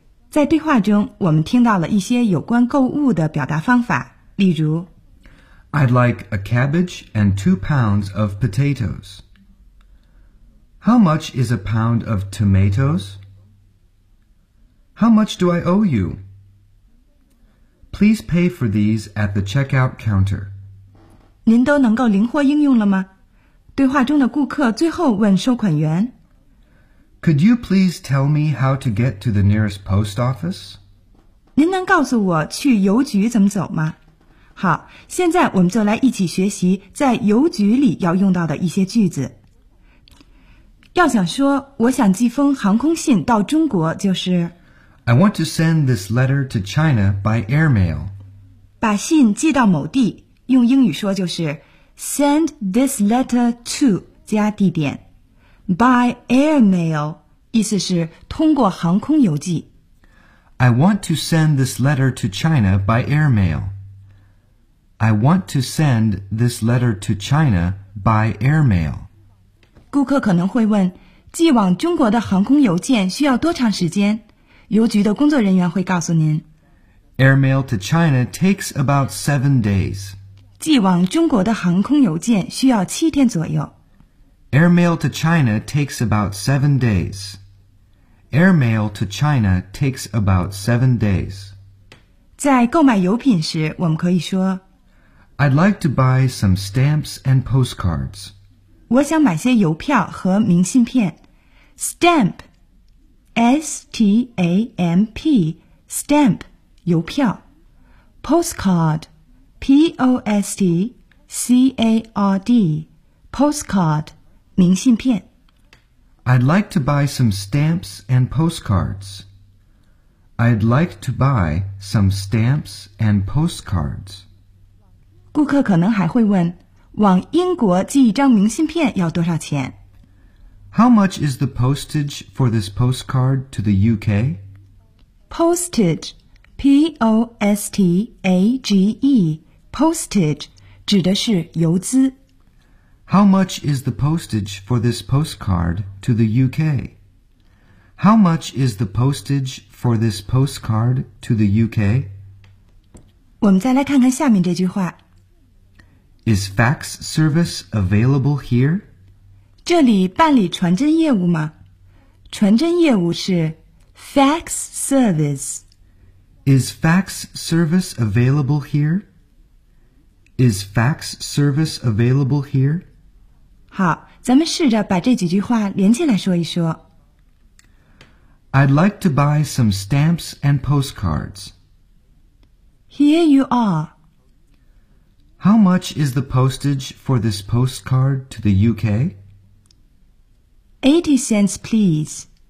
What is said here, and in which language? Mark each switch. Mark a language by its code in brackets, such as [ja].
[zh] 在对话中，我们听到了一些有关购物的表达方法，例如 [en] I'd like a cabbage and 2 pounds of potatoes. How much is a pound of tomatoes? How much do I owe you? Please pay for these at the checkout counter. [zh] 您都能够灵活应用了吗？对话中的顾客最后问收款员 [en] Could you please tell me how to get to the nearest post office? [zh] 您能告诉我去邮局怎么走吗？好，现在我们就来一起学习在邮局里要用到的一些句子。要想说我想寄封航空信到中国就是 [en] I want to send this letter to China by airmail. [zh] 把信寄到某地，用英语说就是 [en] send this letter to [zh] 加地点。 [en] By airmail, [zh] 意思是通过航空邮寄。 [en] I want to send this letter to China by airmail. I want to send this letter to China by airmail. [zh] 顾客可能会问，寄往中国的航空邮件需要多长时间？邮局的工作人员会告诉您。 [en] Airmail to China takes about 7 days. [zh] 寄往中国的航空邮件需要7天左右。 [en] Airmail to China takes about 7 days. Airmail to China takes about 7 days. [zh] 在购买邮品时，我们可以说 [en] I'd like to buy some stamps and postcards. [zh] 我想买些邮票和明信片。 [en] Stamp, S-T-A-M-P, stamp, [zh] 邮票。 [en] Postcard, P-O-S-T-C-A-R-D, postcard. [zh] 明信片。 [en] I'd like to buy some stamps and postcards. I'd like to buy some stamps and postcards. [zh] 顾客可能还会问，往英国寄一张明信片要多少钱？ [en] How much is the postage for this postcard to the UK? Postage, P-O-S-T-A-G-E, postage, [zh] 指的是邮资。 [en] How much is the postage for this postcard to the UK? How much is the postage for this postcard to the UK? [zh] 我们再来看看下面这句话。 [en] Is fax service available here? [zh] 这里办理传真业务吗？传真业务是 fax service. [en] Is fax service available here? Is fax service available here? [zh] 好，咱们试着把这几句话连起来说一说。 [en] I'd like to buy some stamps and postcards. Here you are. How much is the postage for this postcard to the UK? 80 cents, please.